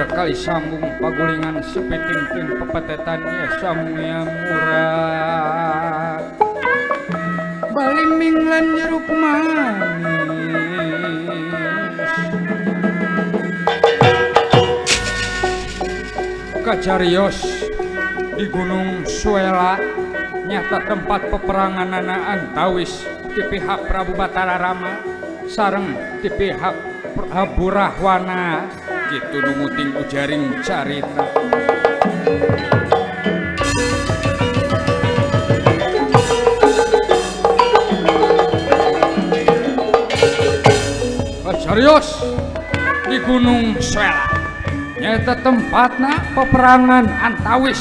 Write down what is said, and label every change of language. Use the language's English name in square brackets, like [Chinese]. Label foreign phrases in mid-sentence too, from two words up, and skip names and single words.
[Sundanese] Rai sambung pagulingan sepiting-ting pepetetan ya samya murad balimbing lan jeruk manis kacarios di Gunung Suela nyata tempat peperangan antawis di pihak Prabu Batara Rama sareng di pihak Prabu Rahwana gitu numuting ujaring carita serius di Gunung Suela nyata tempatna peperangan antawis